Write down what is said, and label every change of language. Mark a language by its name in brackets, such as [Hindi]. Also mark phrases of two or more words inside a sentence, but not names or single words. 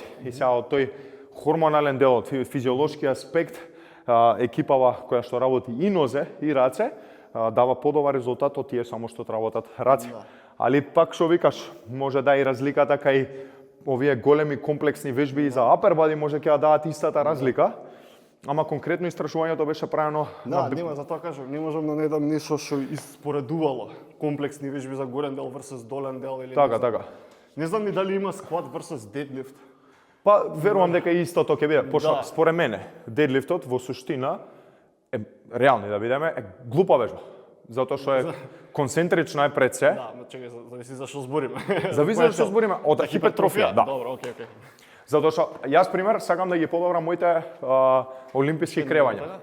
[Macedonian] И сега од тој хормонален дел, од физиолошки аспект, екипава која што работи и нозе и раце дава подобар резултат од тие само што работат раце. Али пак што викаш, може да и разликата кај овие големи комплексни вежби и за [English] upper body [Macedonian] може ќе дадат истата разлика. Ама конкретно истражувањето беше правено нема, затоа кажам, не можам да најдам нешто што испоредувало комплексни вежби за горен дел versus долен дел или така. Не знам ни дали има скват versus deadlift. Па, верувам дека истото ќе биде, пошто според мене, дедлифтот во суштина е реални да видиме, е глупа вежба. Затоа што е концентрична е пред се. Да, чекај, зависи за што збориме. Зависи за што збориме, од хипертрофија, да. Добро, окей. Затоа што јас пример сакам да ги подобрам моите олимписки кревања.